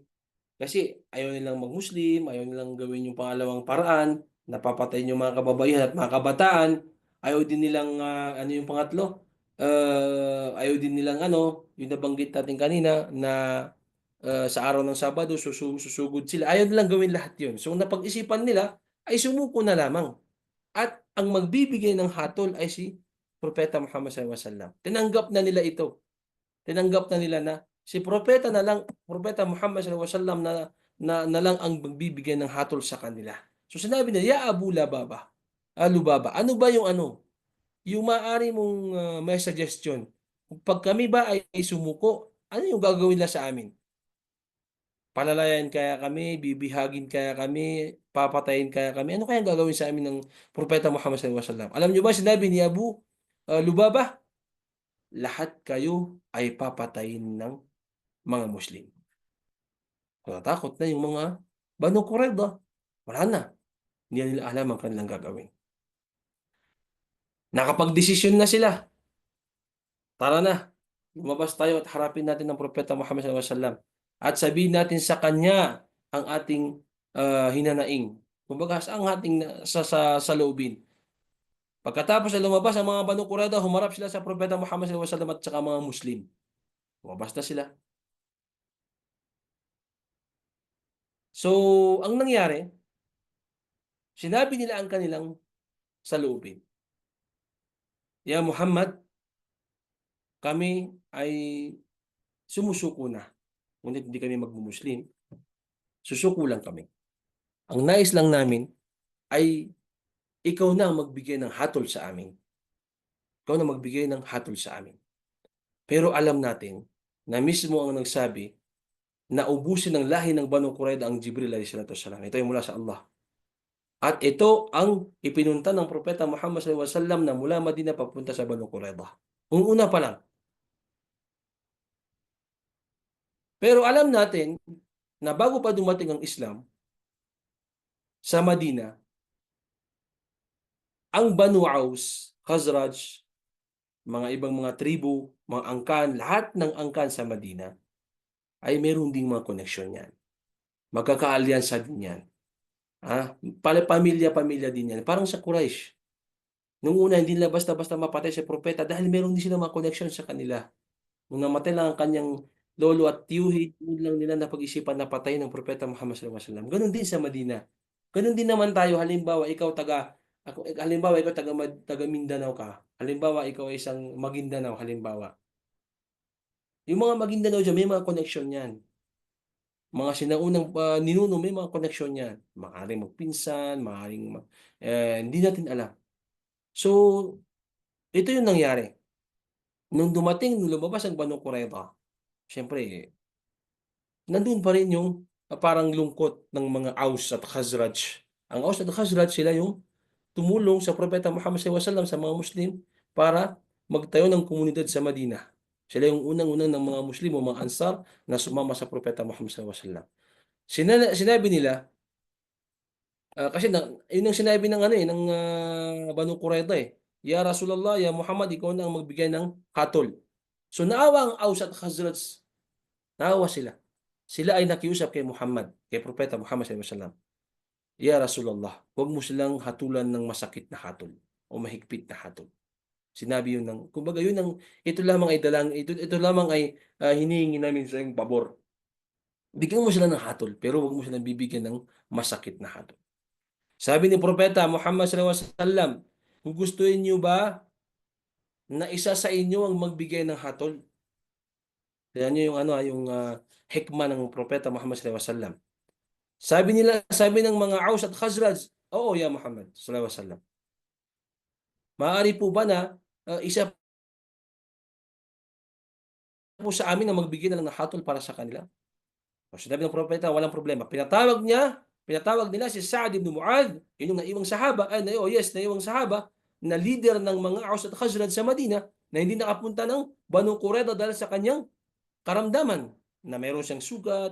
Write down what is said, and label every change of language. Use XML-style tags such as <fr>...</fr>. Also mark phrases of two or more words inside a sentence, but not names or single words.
<tl>Kasi ayaw nilang mag-Muslim, ayaw nilang gawin yung pangalawang paraan, napapatayin yung mga kababaihan at mga kabataan, ayaw din nilang, ano yung pangatlo? Ayaw din nilang yung nabanggit natin kanina na sa araw ng Sabado, susugod sila. Ayaw nilang gawin lahat yun. So napag-isipan nila ay sumuko na lamang. At ang magbibigay ng hatol ay si Propeta Muhammad</tl> <ar>صلى الله عليه وسلم.</ar> <tl>Tinanggap na nila ito. Tinanggap na nila na si Propeta Muhammad</tl> <ar>صلى الله عليه وسلم</ar> <tl>na lang ang magbibigay ng hatol sa kanila. So sinabi nila, Ya Abu Lubaba, ano ba yung yung maaari mong may suggestion? Pag kami ba ay sumuko, ano yung gagawin nila sa amin? Palalayan kaya kami, bibihagin kaya kami, papatayin kaya kami. Ano kaya gagawin sa amin ng Propeta Muhammad</tl> <ar>صلى الله عليه وسلم?</ar> <tl>Alam niyo ba sinabi ni Abu Lubaba, lahat kayo ay papatayin ng mga Muslim. Natatakot na yung mga Banu Qurayza. Wala na. Hindi nila alam ang kanilang gagawin. Nakapag-desisyon na sila. Tara na. Lumabas tayo at harapin natin ang Propeta Muhammad</tl> <ar>صلى الله عليه وسلم.</ar> <tl>At sabihin natin sa kanya ang ating hinanaing. Kumbaga, ang ating sa loobin. Pagkatapos ay lumabas ang mga Banu Qurayza, humarap sila sa Propeta Muhammad</tl> <ar>صلى الله عليه وسلم</ar> <tl>at saka mga Muslim. Lumabas na sila. So, ang nangyari, sinabi nila ang kanilang saloobin. Ya Muhammad, kami ay sumusuko na. Ngunit hindi kami magmumuslim. Susuko lang kami. Ang nais lang namin ay ikaw na ang magbigay ng hatol sa amin. Ikaw na magbigay ng hatol sa amin. Pero alam natin na mismo ang nagsabi na ubusin ng lahi ng Banu Qurayza ang Jibril</tl> <ar>عليه الصلاة والسلام.</ar> <tl>Ito ay mula sa Allah. At ito ang ipinunta ng Propeta Muhammad</tl> <ar>صلى الله عليه وسلم</ar> <tl>na mula Madina papunta sa Banu Qurayza. Una pa lang. Pero alam natin na bago pa dumating ang Islam sa Madina, ang Banu Aus, Khazraj, mga ibang mga tribu, mga angkan, lahat ng angkan sa Madina ay meron ding mga koneksyon yan. Magkakaalyansa din yan. Pamilya-pamilya din yan. Parang sa Quraysh. Nung una, hindi nila basta-basta mapatay si propeta dahil meron din sila mga connection sa kanila. Nung namatay lang ang kanyang lolo at tiyuhin, yun lang nila napag-isipan na patayin ng propeta Muhammad</tl> <ar>صلى الله عليه وسلم.</ar> <tl>Ganon din sa Madina. Ganon din naman tayo. Halimbawa, ikaw taga Mindanao ka. Halimbawa, ikaw ay isang Maguindanao, halimbawa. Yung mga Maguindanao dyan, may mga connection yan. Mga sinaunang ninuno, may mga connection yan. Maaaring magpinsan, hindi natin alam. So, ito yung nangyari. Nung lumabas ang Banu Qurayza, syempre, nandun pa rin yung parang lungkot ng mga Aus at Khazraj. Ang Aus at Khazraj, sila yung tumulong sa Propeta Muhammad</tl> <ar>صلى الله عليه وسلم</ar> <tl>sa mga Muslim para magtayo ng komunidad sa Madina. Sila yung unang-unang ng mga Muslim o mga Ansar na sumama sa Propeta Muhammad</tl> <ar>صلى الله عليه وسلم.</ar> <tl>Sinabi nila, kasi yun ang sinabi ng Banu Qurayza eh.</tl> <ar>يا رسول الله، يا محمد,</ar> <tl>ikaw na ang magbigay ng hatol. So naawa ang Aus at Khazraj, naawa sila. Sila ay nakiusap kay Muhammad, kay Propeta Muhammad</tl> <ar>صلى الله عليه وسلم. يا رسول الله,</ar> <tl>huwag mo silang hatulan ng masakit na hatol o mahigpit na hatol. Sinabi yun kumbaga ito lamang ay ito lamang ay hinihingi namin sa iyong pabor. Bigyan mo sila ng hatol, pero huwag mo silang bibigyan ng masakit na hatol. Sabi ni Propeta Muhammad</tl> <ar>صلى الله عليه وسلم,</ar> <tl>kung gustuhin niyo ba na isa sa inyo ang magbigay ng hatol? Tingnan niyo yung hikmah ng Propeta Muhammad</tl> <ar>صلى الله عليه وسلم.</ar> <tl>Sabi ng mga Aus at Khazraj, oo, ya Muhammad</tl> <ar>صلى الله عليه وسلم.</ar> <tl>Maaari po ba na isa po sa amin na magbigay na lang ng hatol para sa kanila? O sinabi ng propeta, walang problema. Pinatawag nila si Sa'ad ibn Mu'adh, yun yung naiwang sahaba, na leader ng mga Aus at Khazraj sa Madina, na hindi nakapunta ng Banu Qurayza dahil sa kanyang karamdaman, na meron siyang sugat.</tl>